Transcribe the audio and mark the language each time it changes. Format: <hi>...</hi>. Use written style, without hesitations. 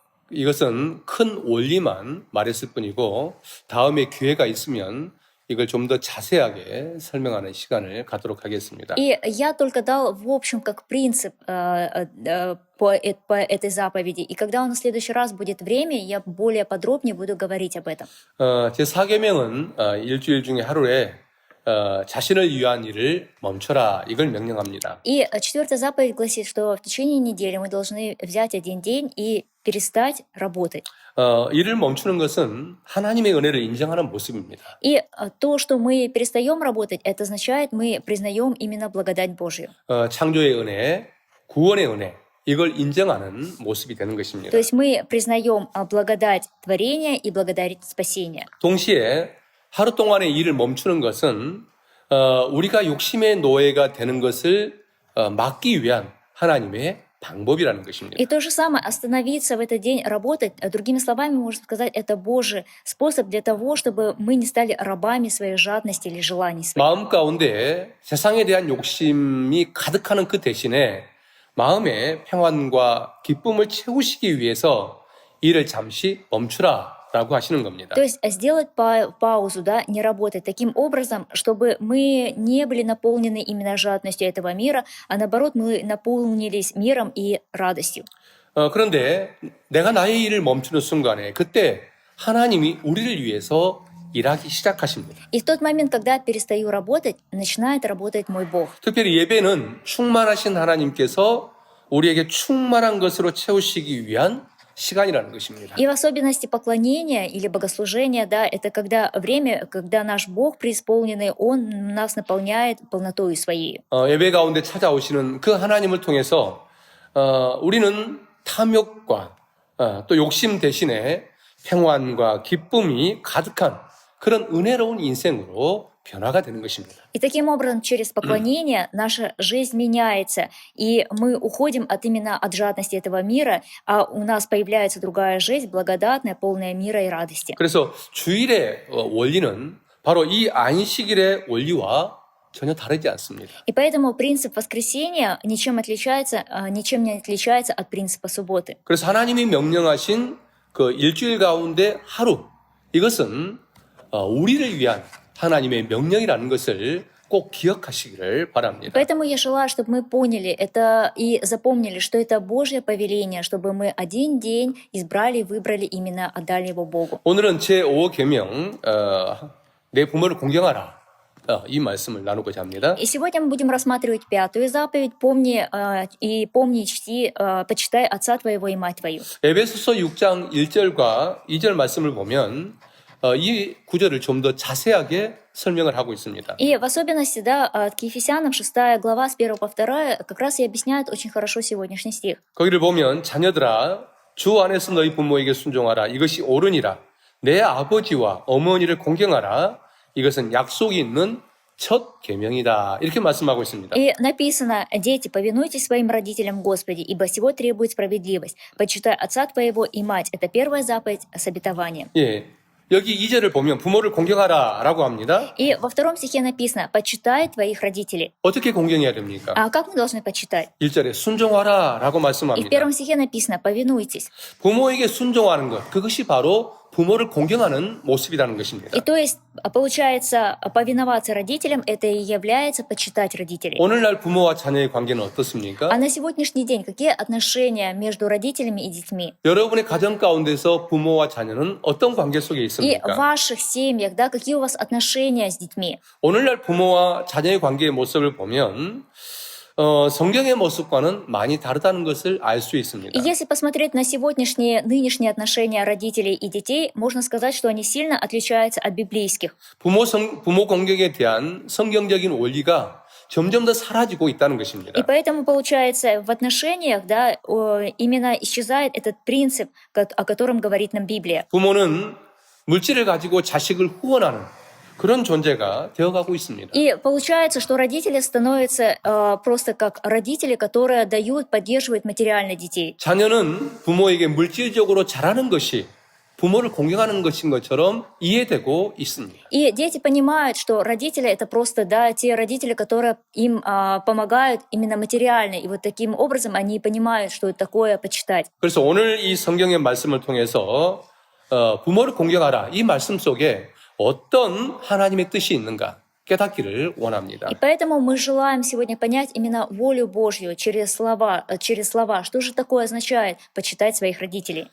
<ko>이것은 큰 원리만 말했을 뿐이고 다음에 기회가 있으면 이걸 좀 더 자세하게 설명하는 시간을 갖도록 하겠습니다.</ko> <ru>И я только дал, в общем, как принцип по этой заповеди. И когда у нас в следующий раз будет время, я более подробнее буду говорить об этом.</ru> <ko>제 4계명은 일주일 중에 하루에 자신을 위한 일을 멈춰라 이걸 명령합니다.</ko> <ru>И четвертая заповедь гласит, что в течение недели мы должны взять один день и перестать работать.</ru> <ko>일을 멈추는 것은 하나님의 은혜를 인정하는 모습입니다.</ko> <ru>И то, что мы перестаем работать, это означает, мы признаем именно благодать Божью.</ru> <ko>창조의 은혜, 구원의 은혜 이걸 인정하는 모습이 되는 것입니다.</ko> <ru>То есть мы признаем благодать творения и благодать спасения.</ru> <ko>동시에 하루 동안의 일을 멈추는 것은 우리가 욕심의 노예가 되는 것을 막기 위한 하나님의 방법이라는 것입니다.</ko> <ru>И то же самое, остановиться в этот день, работать, другими словами, можно сказать, это Божий способ для того, чтобы мы не стали рабами своей жадности или желаний своих.</ru> <ko>마음 가운데 세상에 대한 욕심이 가득하는 그 대신에 마음의 평안과 기쁨을 채우시기 위해서 일을 잠시 멈추라라고 하시는 겁니다.</ko> <ru>То есть сделать паузу, да, не работать таким образом, чтобы мы не были наполнены именно жадностью этого мира, а наоборот, мы наполнились миром и радостью.</ru> <ko>그런데 내가 나의 일을 멈추는 순간에 그때 하나님이 우리를 위해서 일하기 시작하십니다.</ko> <ru>И в тот момент, когда перестаю работать, начинает работать мой Бог.</ru> <ko>특별히 예배는 충만하신 하나님께서 우리에게 충만한 것으로 채우시기 위한 시간이라는 것입니다.</ko> <ru>И в особенности поклонения или богослужения, да, это когда время, когда наш Бог преисполненный, Он нас наполняет полнотою своей.</ru> <ko>예배 가운데 찾아오시는 그 하나님을 통해서 우리는 탐욕과 또 욕심 대신에 평안과 기쁨이 가득한 그런 은혜로운 인생으로 변화가 되는 것입니다.</ko> <ru>И таким образом, через поклонение наша жизнь меняется, и мы уходим именно от жадности этого мира, а у нас появляется другая жизнь, благодатная, полная мира и радости.</ru> <ko>그래서 주일의 원리는 바로 이 안식일의 원리와 전혀 다르지 않습니다.</ko> <ru>И поэтому принцип воскресения ничем не отличается от принципа субботы.</ru> <ko>그래서 하나님이 명령하신 그 일주일 가운데 하루 이것은 우리를 위한 하나님의 명령이라는 것을 꼭 기억하시기를 바랍니다.</ko> <ru>Поэтому я желаю, чтобы мы поняли это и запомнили, что это Божье повеление, чтобы мы один день избрали, выбрали именно, отдали его Богу.</ru> <ko>오늘은 제5계명 내 부모를 공경하라 이 말씀을 나누고자 합니다.</ko> <ru>И сегодня мы будем рассматривать пятую заповедь: помни и чти, почитай отца твоего и мать твою.</ru> <ko>에베소서 6장 1절과 2절 말씀을 보면 이 구절을 좀 더 자세하게 설명을 하고 있습니다.</ko> <ru>И в особенности, да, к Ефесянам 6 глава с 1 по 2 как раз и объясняет очень хорошо сегодняшний стих.</ru> <ko>거기를 보면 자녀들아 주 안에서 너희 부모에게 순종하라 이것이 옳으니라 내 아버지와 어머니를 공경하라 이것은 약속이 있는 첫 계명이다 이렇게 말씀하고 있습니다.</ko> <ru>И написано: «Дети, повинуйтесь своим родителям в Господе, ибо сего требует справедливость. Почитай отца твоего и мать». Это первая заповедь с обетованием.</ru> <ko>예, 여기 2절을 보면 부모를 공경하라라고 합니다.</ko> <ru>И во втором стихе написано: «Почитай твоих родителей».</ru> <ko>어떻게 공경해야 됩니까?</ko> <ru>А как мы должны почитать?</ru> <ko>1절에 순종하라라고</ko> <ru>И в</ru> <ko>말씀합니다.</ko> <ru>первом стихе написано: «Повинуйтесь».</ru> <ko>부모에게 순종하는 것 그것이 바로 부모를 공경하는 모습이라는 것입니다.</ko> <ru>И то есть, получается, повиноваться родителям — это и является почитать родителей.</ru> <ko>오늘날 부모와 자녀의 관계는 어떻습니까?</ko> <ru>А на сегодняшний день какие отношения между родителями и детьми?</ru> <ko>여러분의 가정 가운데서 부모와 자녀는 어떤 관계 속에</ko> <ru>И в</ru> <ko>있습니까?</ko> <ru>ваших семьях, да, какие у вас отношения с детьми?</ru> <ko>오늘날 부모와 자녀의 관계의 모습을 보면 성경의 모습과는 많이 다르다는 것을 알 수 있습니다.</ko> <ru>И если посмотреть на нынешние отношения родителей и детей, можно сказать, что они сильно отличаются от библейских.</ru> <ko>부모 공경에 대한 성경적인 원리가 점점 더 사라지고 있다는</ko> <ru>И</ru> <ko>것입니다.</ko> <ru>поэтому, получается, в отношениях, да, именно исчезает этот принцип, о котором говорит нам Библия.</ru> <ko>부모는 물질을 가지고 자식을 후원하는 그런 존재가 되어가고 있습니다.</ko> <ru>И получается, что родители становятся просто как родители, которые дают, поддерживают материально детей.</ru> <ko>자녀는 부모에게 물질적으로 잘하는 것이 부모를 공경하는 것인 것처럼 이해되고 있습니다.</ko> <ru>И дети понимают, что родители это просто, да, те родители, которые им помогают именно материально. И вот таким образом они понимают, что это такое почитать.</ru> <ko>그래서 오늘 이 성경의 말씀을 통해서 부모를 공경하라 이 말씀 속에 어떤 하나님의 뜻이 있는가 깨닫기를 원합니다.</ko> <ru>И поэтому мы желаем сегодня понять именно волю Божью через слова. Что же такое означает почитать своих родителей?</ru>